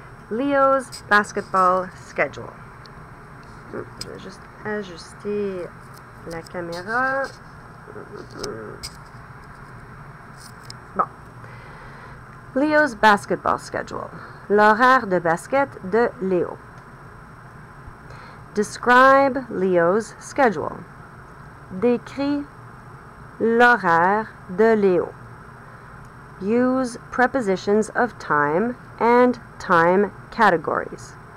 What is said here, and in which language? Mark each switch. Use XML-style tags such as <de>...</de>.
<en>Leo's basketball schedule.</en> <fr>Je vais juste ajuster la caméra. Bon.</fr> <en>Leo's basketball schedule.</en> <fr>L'horaire de basket de Léo.</fr> <en>Describe Leo's schedule.</en> <fr>Décris l'horaire de Léo.</fr> <en>Use prepositions of time and time categories.</en>